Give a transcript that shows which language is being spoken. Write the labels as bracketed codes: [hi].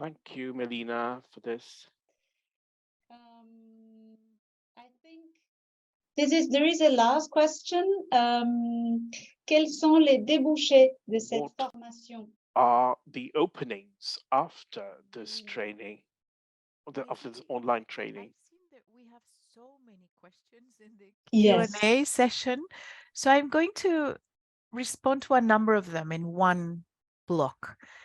[en] Thank you, Melina, for this. I think there is a last question. [fr] Quels sont les débouchés de cette formation? [en] Are the openings after this training, after this online training? I've seen that we have so many questions in the Q&A Yes. session, so I'm going to respond to a number of them in one block.